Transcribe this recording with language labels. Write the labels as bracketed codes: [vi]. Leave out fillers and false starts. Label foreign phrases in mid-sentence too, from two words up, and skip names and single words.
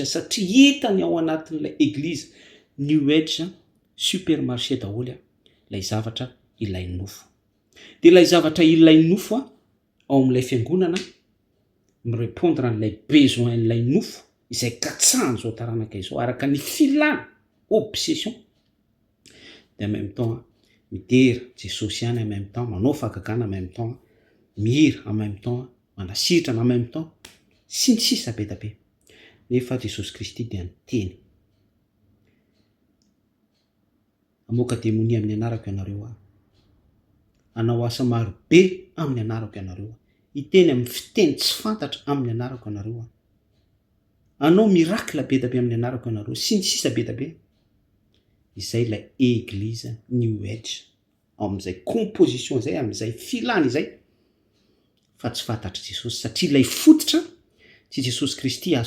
[mg] satria hitany ao anatin'ilay eglizy [en] new age [mg] supermarché daholo ilay zavatra ilain'ny nofo de ilay zavatra ilain'ny nofo ao amin'ilay fiangonana mirépondre an'ilay besoin n'ilay nofo izay katsahany zao taranaka izao araka ny filana [fr] obsession de en même temps [mg] midera Jesosy ihany [fr] en même temps [mg] manao fahagagana [fr] en même temps [mg] mihira [fr] en même temps [mg] manasitrana en même temps sy ny sisa be da be nefa Jesosy Kristy dia niteny amoaka demonia amin'ny anarako ianareo anao asa maro be amin'ny anarako ianareo iteny amin'ny fiteny tsy fantatra amin'ny anarako ianareo anao miracle be da be amin'ny anarako ianareo sy ny sisa be da be izay ilay eglize [en] new age [mg] amin'izay composition zay amin'izay filana izay fa tsy fantatry Jesosy satria ilay fototra tsy Jesosy Kristy azo